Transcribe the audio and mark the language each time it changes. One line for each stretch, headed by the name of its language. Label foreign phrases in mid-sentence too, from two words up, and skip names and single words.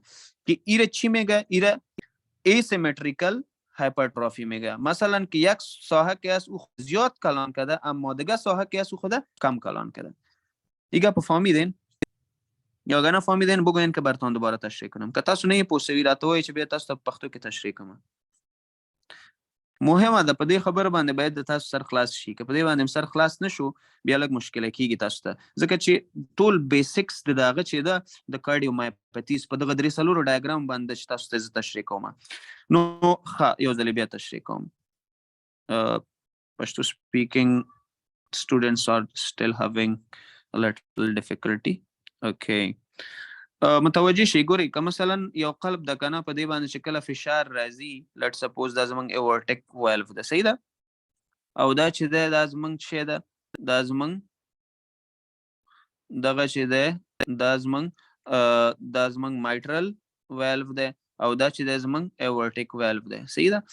Persian: که ایره چی میگه؟ ایره
English: asymmetrical hypertrophy
Persian: میگه. مثلا که یک ساحه که است او زیاد کلان کرده، اما دیگه ساحه که است او خود کم کلان کرده. دیگه فهمیدین؟ یا اگر نفهمیدین بگوین که براتون دوباره تشریح کنم،
Pashto: که تاسو نه پوسوی راته وایي چې بیا تاسو په پښتو کې تشریح کوم. مهمه ده. په دې خبر باندې باید د تاسو سر خلاص شي. که په دې باندې سر خلاص نشو بیا لږ مشکله کیږي تاسو ته، ځکه چې ټول بیسکس د دغه چې ده د کارډیومایوپاتیز په دغه درې څلورو ډایګرام باندې چې تاسو ته زه تشریح کوم. نو ښه یو ځل بیا تشریح کوم.
English: پښتو speaking students are still having a little difficulty.
Pashto: Okay. متوجه شي. ګوري که مثلا یو قلب د کنه په دې باندې چې کله فشار راځي،
English: let's suppose
Pashto: دا زمونږ
English: aortic valve
Pashto: ده، صحیح ده، او دا چې ده دا زمونږ څه ده، دا زمونږ دغه چې ده دا زمونږ
English: mitral valve
Pashto: ده، او دا چې ده زمونږ
English: aortic valve
Pashto: ده، صحیح ده.